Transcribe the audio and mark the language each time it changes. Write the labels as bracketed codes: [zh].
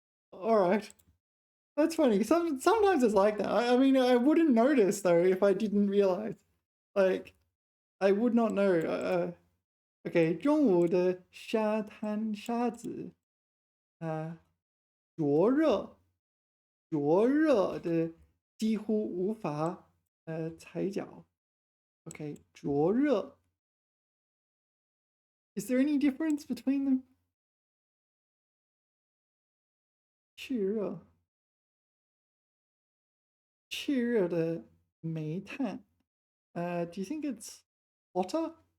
[en] All right. That's funny. Sometimes it's like that. I mean, I wouldn't notice though if I didn't realize. Like, I would not know. [zh] Okay, 中午的沙滩沙子，灼热，灼热的几乎无法踩脚。 Okay, 灼热。 [en] Is there any difference between them? [zh] 炽热，炽热的煤炭。 [en] Do you think it's hotter?